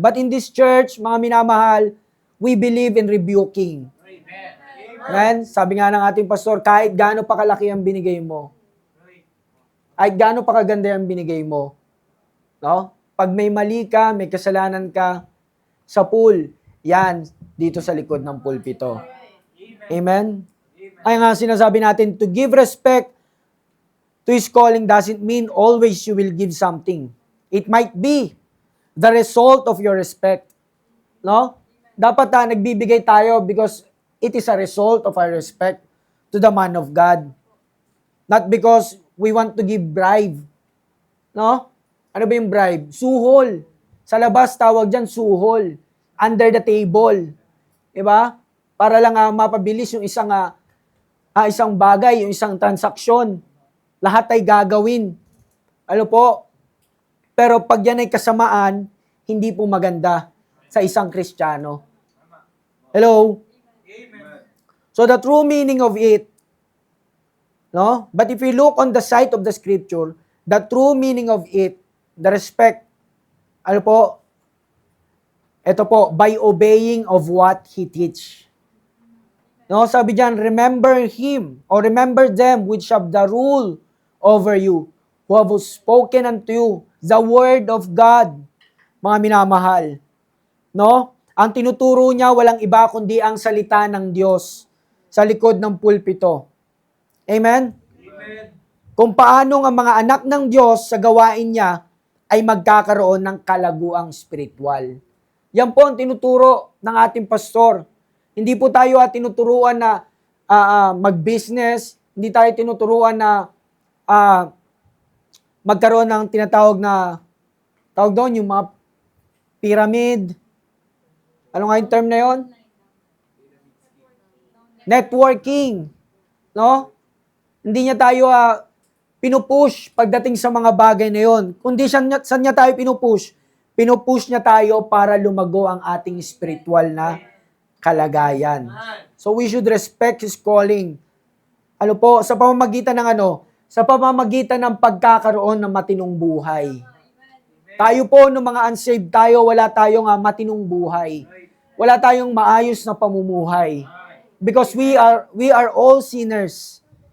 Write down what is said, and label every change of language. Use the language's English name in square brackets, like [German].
[English] But in this church, [Filipino] mga minamahal, [English] we believe in rebuking. Amen? [Filipino] Sabi nga ng ating pastor, kahit gaano pa kalaki ang binigay mo, kahit gaano pa kaganda ang binigay mo, no? Pag may mali ka, may kasalanan ka, sa pool, yan, dito sa likod ng pulpito. [English] Amen? [Filipino] Ay nga sinasabi natin, [English] to give respect to His calling doesn't mean always you will give something. It might be the result of your respect. [Filipino] No? Dapat nagbibigay tayo [English] because it is a result of our respect to the man of God. Not because we want to give bribe. [Filipino] No? Ano ba yung bribe? Suhol. Sa labas, tawag dyan, suhol. [English] Under the table. [Filipino] Diba? Para lang mapabilis yung isang bagay, yung isang transaksyon. Lahat ay gagawin. Ano po? Pero pag yan ay kasamaan, hindi po maganda sa isang Kristiyano. [English] Hello? So the true meaning of it, [Filipino] no? [English] But if we look on the side of the scripture, the true meaning of it, the respect, [Filipino] ano po? Ito po, [English] by obeying of what He teach. [Filipino] No, sabi diyan, [English] remember Him, or remember them which have the rule over you, who have spoken unto you the word of God, [Filipino] mga minamahal. [English] No? [Filipino] Ang tinuturo niya, walang iba kundi ang salita ng Diyos sa likod ng pulpito. [English] Amen? Amen. [Filipino] Kung paano ang mga anak ng Diyos sa gawain niya ay magkakaroon ng kalaguang spiritual. Yan po ang tinuturo ng ating pastor. Hindi po tayo tinuturuan na mag-business, hindi tayo tinuturuan na magkaroon ng tinatawag na, tawag doon, yung mga pyramid. Ano nga yung term na yon? Networking. No? Hindi niya tayo pinupush pagdating sa mga bagay na yon. Kundi saan niya tayo pinupush? Pinupush niya tayo para lumago ang ating spiritual na kalagayan. [English] So we should respect His calling. [Filipino] Ano po? Sa pamamagitan ng Sa pamamagitan ng pagkakaroon ng matinong buhay. Tayo po, ng mga unsaved tayo, wala tayong matinong buhay. Wala tayong maayos na pamumuhay. [English] Because we are all sinners.